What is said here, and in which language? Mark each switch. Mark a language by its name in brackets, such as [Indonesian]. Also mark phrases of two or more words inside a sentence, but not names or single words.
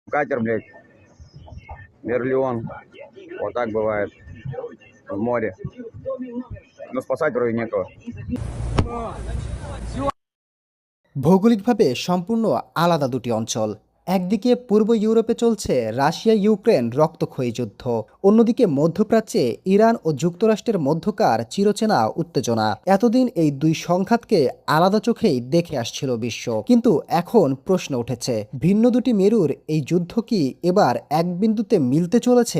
[Russian] катер, блядь, Мерлион. Вот так бывает в море. Но спасать вроде некого. [Bangla] ভৌগোলিকভাবে সম্পূর্ণ আলাদা দুটি অঞ্চল। একদিকে পূর্ব ইউরোপে চলছে রাশিয়া ইউক্রেন রক্তক্ষয়ী যুদ্ধ, অন্যদিকে মধ্যপ্রাচ্যে ইরান ও যুক্তরাষ্ট্রের মধ্যকার চিরচেনা উত্তেজনা। এতদিন এই দুই সংঘাতকে আলাদা চোখেই দেখে আসছিল বিশ্ব, কিন্তু এখন প্রশ্ন উঠেছে, ভিন্ন দুটি মেরুর এই যুদ্ধ কি এবার এক বিন্দুতে মিলতে চলেছে?